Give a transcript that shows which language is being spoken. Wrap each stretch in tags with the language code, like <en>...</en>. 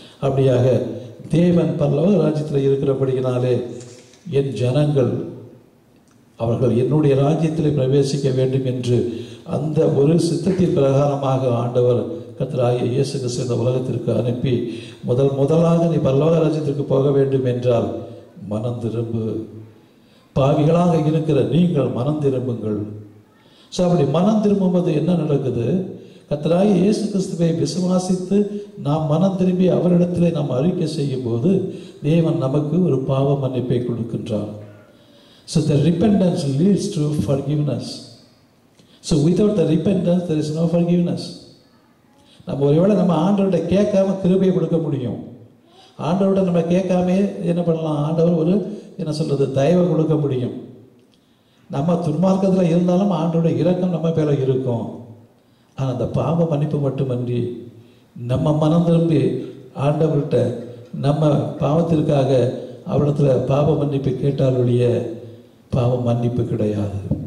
<ta>அப்படியாக தேவன் பரலோக ராஜ்யத்தில் இருக்கிறபடியினாலே என் ஜனங்கள் அவர்கள் என்னுடைய ராஜ்யத்தில் பிரவேசிக்க வேண்டும் என்று அந்த ஒரு சித்தத்தின் பிரகாரமாக ஆண்டவர் கர்த்தராகிய இயேசு கிறிஸ்து இந்த உலகத்திற்கு அனுப்பி முதலாக நீ பரலோக ராஜ்யத்திற்கு போக வேண்டும் என்றால் மனம் திரும்பு, பாவிகளாக இருக்கிற நீங்கள் மனம் திரும்புங்கள். ஸோ அப்படி மனம் திரும்பும்போது என்ன நடக்குது? கர்த்தராகிய இயேசு கிறிஸ்துவை விசுவாசித்து நாம் மனம் திரும்பி அவரிடத்திலே நாம் அறிக்கை செய்யும் போது தேவன் நமக்கு ஒரு பாவ மன்னிப்பை கொடுக்கின்றார்.</ta> <en>So the repentance leads to forgiveness. So without the repentance there is no forgiveness.</en> <ta>நம்ம ஒருவேளை நம்ம ஆண்டவர்கிட்ட கேட்காம கிருபையை கொடுக்க முடியும். ஆண்டவர்கிட்ட நம்ம கேட்காம என்ன பண்ணலாம்? ஆண்டவர் ஒரு என்ன சொல்றது தயவை கொடுக்க முடியும். நம்ம துன்மார்க்கத்தில் இருந்தாலும் ஆண்டவருடைய இரக்கம் நம்ம மேல இருக்கும். ஆனால் அந்த பாவ மன்னிப்பு மட்டுமன்றி நம்ம மனம் திரும்பி ஆண்டவர்கிட்ட நம்ம பாவத்திற்காக அவரிடத்துல பாவ மன்னிப்பு கேட்டாலுடைய பாவ மன்னிப்பு கிடையாது.</ta>